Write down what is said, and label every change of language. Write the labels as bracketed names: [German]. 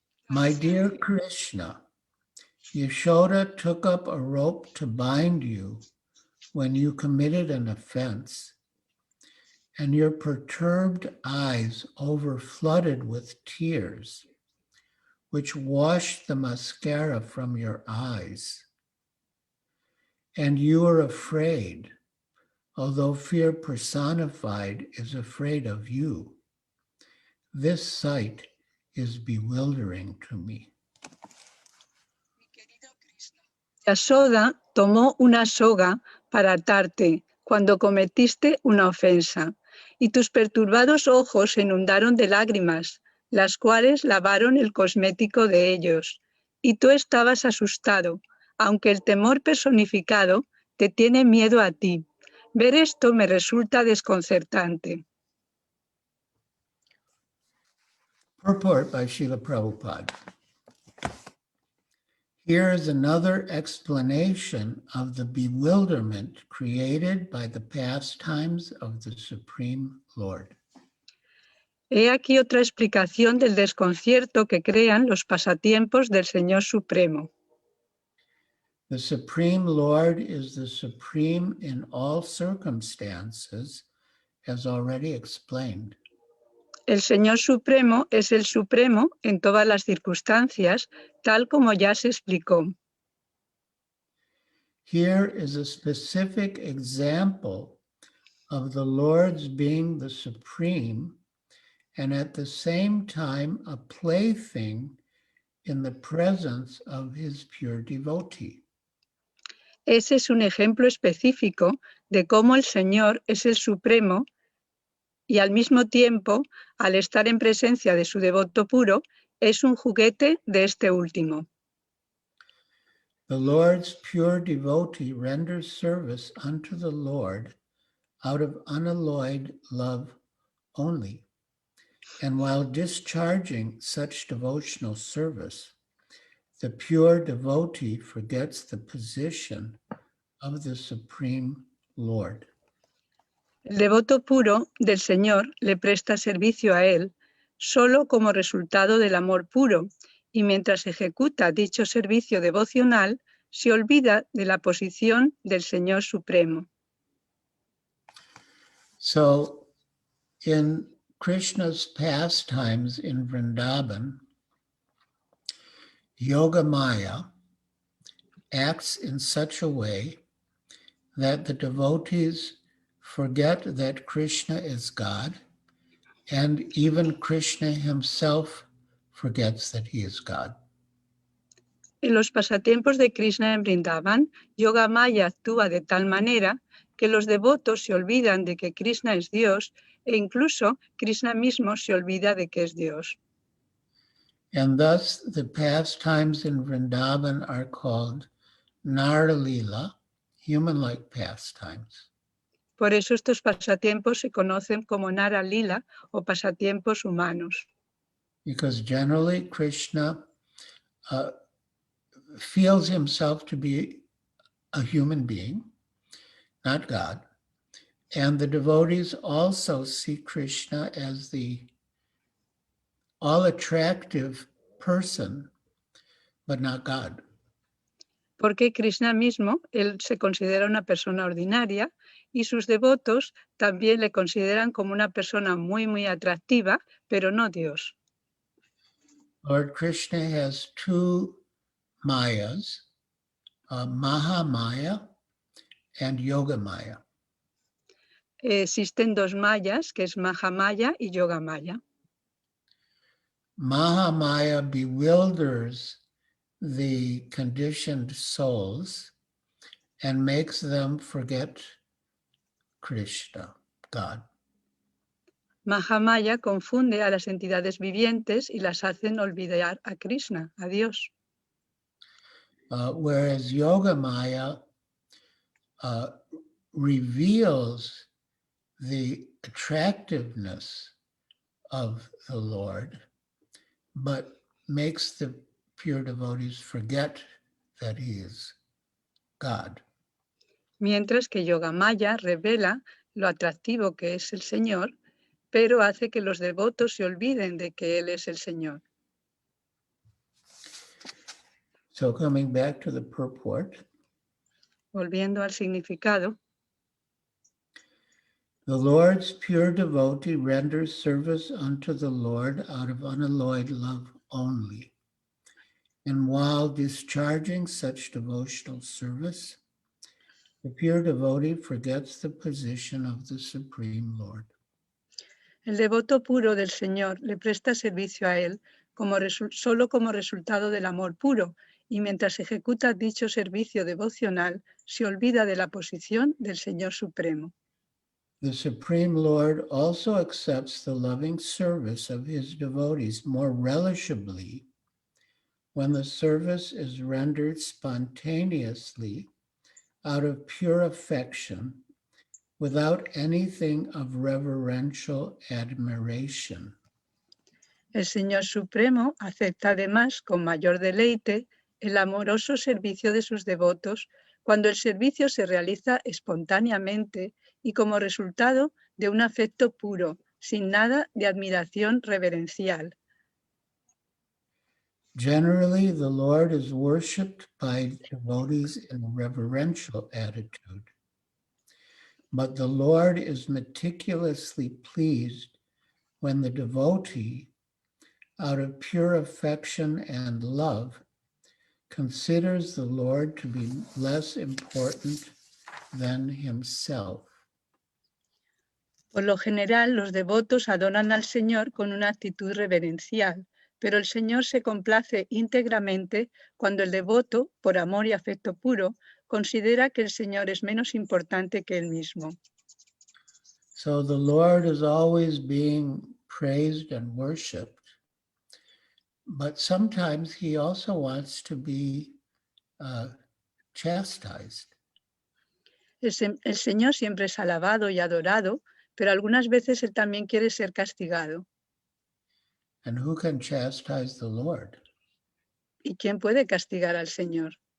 [English] My dear Krishna, Yasoda took up a rope to bind you when you committed an offense, and your perturbed eyes overflooded with tears, which washed the mascara from your eyes. And you are afraid, although fear personified is afraid of you. This sight is bewildering to me. [Spanish] Yasoda tomó una soga para atarte cuando cometiste una ofensa, y tus perturbados ojos se inundaron de lágrimas, las cuales lavaron el cosmético de ellos, y tú estabas asustado, aunque el temor personificado te tiene miedo a ti. Ver esto me resulta desconcertante. [English] Purport by Srila Prabhupada. Here is another explanation of the bewilderment created by the pastimes of the Supreme Lord. [Spanish] He aquí otra explicación del desconcierto que crean los pasatiempos del Señor Supremo. [English] The Supreme Lord is the supreme in all circumstances, as already explained. [Spanish] El Señor Supremo es el Supremo en todas las circunstancias, tal como ya se explicó. [English] Here is a specific example of the Lord's being the supreme and at the same time a plaything in the presence of his pure devotee. [Spanish] Ese es un ejemplo específico de cómo el Señor es el Supremo y al mismo tiempo, al estar en presencia de su devoto puro, es un juguete de este último. [English] The Lord's pure devotee renders service unto the Lord out of unalloyed love only. And while discharging such devotional service, the pure devotee forgets the position of the Supreme Lord. [Spanish] El devoto puro del Señor le presta servicio a Él solo como resultado del amor puro, y mientras ejecuta dicho servicio devocional, se olvida de la posición del Señor Supremo. [English] So, in Krishna's pastimes in Vrindavan, Yogamaya acts in such a way that the devotees forget that Krishna is God, and even Krishna himself forgets that he is God. [Spanish] En los pasatiempos de Krishna en Vrindavan, Yogamaya actúa de tal manera que los devotos se olvidan de que Krishna es Dios e incluso Krishna mismo se olvida de que es Dios. [English] And thus the pastimes in Vrindavan are called Naralila, human-like pastimes. [Spanish] Por eso estos pasatiempos se conocen como Nara Lila o pasatiempos humanos. [English] Because generally Krishna feels himself to be a human being, not God. And the devotees also see Krishna as the all-attractive person, but not God. [Spanish] Porque Krishna mismo, él se considera una persona ordinaria y sus devotos también le consideran como una persona muy atractiva, pero no Dios. [English] Lord Krishna has two mayas, Mahamaya and Yogamaya. [Spanish] Existen dos mayas, que es Mahamaya y Yogamaya. [English] Mahamaya bewilders the conditioned souls and makes them forget Krishna, God. [Spanish] Mahamaya confunde a las entidades vivientes y las hacen olvidar a Krishna, a Dios. [English] Whereas Yogamaya reveals the attractiveness of the Lord, but makes the pure devotees forget that he is God. [Spanish] Mientras que Yogamaya revela lo atractivo que es el Señor, pero hace que los devotos se olviden de que Él es el Señor. [English] So coming back to the purport, [Spanish] Volviendo al significado, [English] the Lord's pure devotee renders service unto the Lord out of unalloyed love only. And while discharging such devotional service, the pure devotee forgets the position of the Supreme Lord. [Spanish] el devoto puro del Señor le presta servicio a Él solo como resultado del amor puro, y mientras ejecuta dicho servicio devocional, se olvida de la posición del Señor Supremo. [English] The Supreme Lord also accepts the loving service of his devotees more relishably when the service is rendered spontaneously out of pure affection without anything of reverential admiration. [Spanish] El Señor Supremo acepta además con mayor deleite el amoroso servicio de sus devotos cuando el servicio se realiza espontáneamente y como resultado de un afecto puro, sin nada de admiración reverencial. [English] Generally, the Lord is worshipped by devotees in a reverential attitude, but the Lord is meticulously pleased when the devotee, out of pure affection and love, considers the Lord to be less important than himself. [Spanish] Por lo general, los devotos adoran al Señor con una actitud reverencial, pero el Señor se complace íntegramente cuando el devoto, por amor y afecto puro, considera que el Señor es menos importante que él mismo. [English] So the Lord is always being praised and worshipped, but sometimes he also wants to be chastised. [Spanish] El Señor siempre es alabado y adorado, pero algunas veces él también quiere ser castigado. [English] And who can chastise the Lord? [Spanish] ¿Y quién puede castigar al Señor?